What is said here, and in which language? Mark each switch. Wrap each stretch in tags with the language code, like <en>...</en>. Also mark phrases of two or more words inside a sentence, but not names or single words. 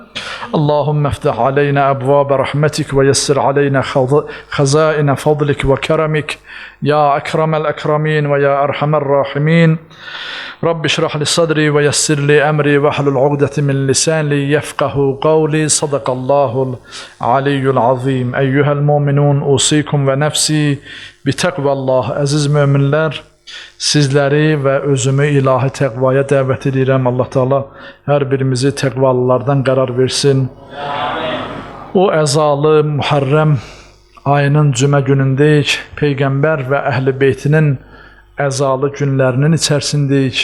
<ar>اللهم افتح علينا أبواب رحمتك ويسر علينا خزائن فضلك وكرمك يا أكرم الأكرمين ويا أرحم الراحمين. رب اشرح لي صدري ويسر لي أمري واحلل عقدة من لساني يفقه قولي. صدق الله العلي العظيم. أيها المؤمنون أوصيكم ونفسي بتقوى الله.</ar> <az>Aziz müminler, sizləri və özümü ilahi təqvaya dəvət edirəm. Allah Teala hər birimizi təqvalılardan qərar versin. O əzalı Muharrəm ayının cümə günündəyik. Peyğəmbər və əhl-i beytinin əzalı günlərinin içərisindəyik.</az>